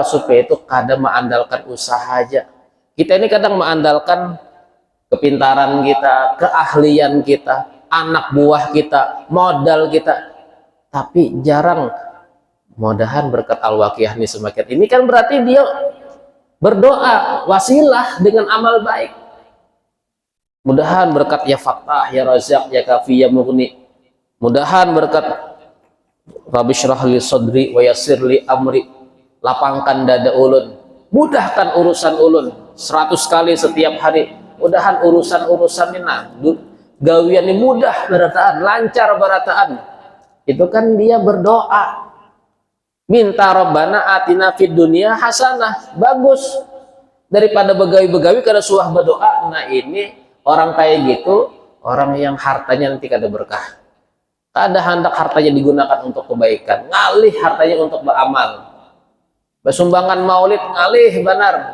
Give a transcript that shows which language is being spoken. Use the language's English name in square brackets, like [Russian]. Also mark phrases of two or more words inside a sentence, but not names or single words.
[Indonesian] Supaya itu kadang mengandalkan usaha aja. Kita ini kadang mengandalkan kepintaran kita, keahlian kita, anak buah kita, modal kita, tapi jarang. Mudahan berkat al-waqiah ini semakin. Ini kan berarti dia berdoa wasilah dengan amal baik. [Banjar] Mudahan berkat [Arabic] يا فتاح، يا رزاق، يا كافي، يا مغني. [Banjar] Mudahan berkat [Arabic] رب اشرح لي صدري ويسر لي أمري. [Banjar] Lapangkan dada ulun, mudahkan urusan ulun 100 kali setiap hari. Mudahan urusan-urusan ini, nah, gawian ini mudah berataan, lancar berataan. [Indonesian] Itu kan dia berdoa. Minta [Arabic] ربنا آتنا في الدنيا حسنة, [Indonesian] bagus. [Banjar] Daripada begawi-begawi kada suah berdoa. Nah, ini orang kayak gitu, orang yang hartanya nanti kada berkah. Kada hendak hartanya digunakan untuk kebaikan, ngalih hartanya untuk beramal. Bersumbangan maulid ngalih benar.